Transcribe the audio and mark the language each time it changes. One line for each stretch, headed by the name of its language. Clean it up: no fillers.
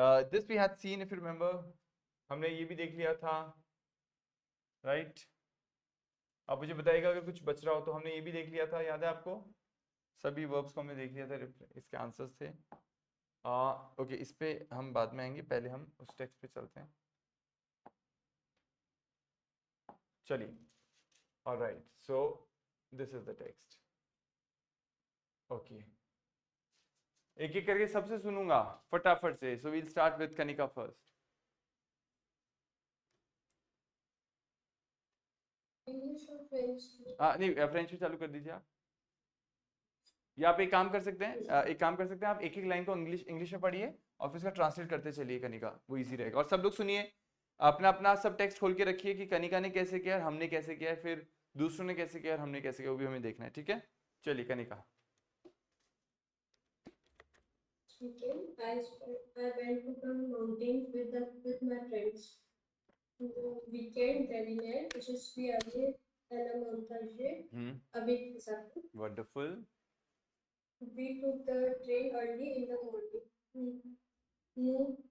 English: This we had seen, if you remember.
Hindi: हमने ये भी देख लिया था.
English: Right?
Hindi: आप मुझे बताइएगा अगर कुछ बच रहा हो तो। हमने ये भी देख लिया था, याद है आपको? सभी वर्ब्स को हमने देख लिया था, इसके आंसर्स थे। ओके, इस पे हम बाद में आएंगे, पहले हम उस टेक्स्ट पे चलते हैं।
English: चलिए, alright, so this is the text.
Hindi: Okay, एक एक करके सबसे सुनूंगा फटाफट से।
English: So we'll start with Kanika first.
Hindi: English और फ्रेंच। नहीं, फ्रेंच में चालू कर दीजिए आप। या आप एक काम कर सकते हैं, आप एक एक लाइन को इंग्लिश इंग्लिश में पढ़िए और फिर उसका ट्रांसलेट करते चलिए कनिका, वो इजी रहेगा। और सब लोग सुनिए, अपना अपना सब टेक्स्ट खोल के रखिए कि कनिका ने कैसे किया, हमने कैसे किया, फिर दूसरों ने कैसे किया और हमने कैसे किया, वो भी हमें देखना है, ठीक है? चलिए Kanika.
English: Weekend, I went to the mountains with my friends.
French: Weekend, Delhi, je suis allé à la montagne avec mes amis.
English: Wonderful. We took the train early in the morning.